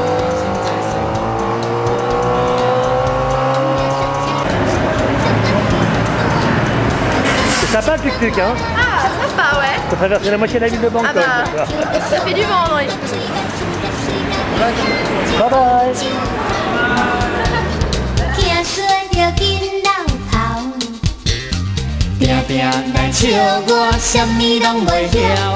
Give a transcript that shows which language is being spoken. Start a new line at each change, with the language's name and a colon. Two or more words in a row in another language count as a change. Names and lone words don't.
French: C'est sympa le tuk-tuk, hein? Ah, sympa, ouais. Ça traverse la moitié de la ville de Bangkok. Ah bah, ça fait du vent dans les cheveux.
English: Bye bye.
Min Nan Chinese: 听说着紧老头，定定来笑我，啥物拢袂晓。